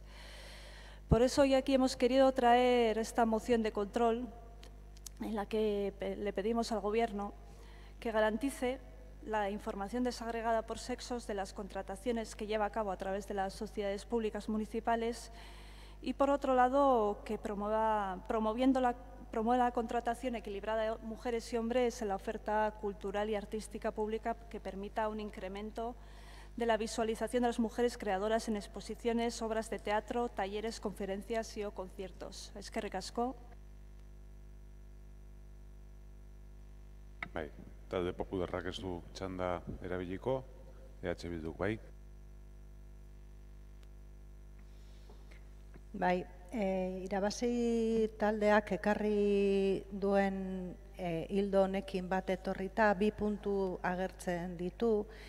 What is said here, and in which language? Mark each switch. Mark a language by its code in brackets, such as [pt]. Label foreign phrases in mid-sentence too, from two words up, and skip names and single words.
[es] Por eso hoy aquí hemos querido traer esta moción de control en la que le pedimos al Gobierno que garantice la información desagregada por sexos de las contrataciones que lleva a cabo a través de las sociedades públicas municipales y, por otro lado, que promueva la contratación equilibrada de mujeres y hombres en la oferta cultural y artística pública que permita un incremento de la visualización de las mujeres creadoras en exposiciones, obras de teatro, talleres, conferencias y o conciertos. [eu] Eskerrik asko. Bai, talde popularrak ez du txanda erabiliko, EH Bilduk, bai. Bai, irabazi taldeak ekarri duen hildo honekin bat etorrita 2 puntu agertzen ditu.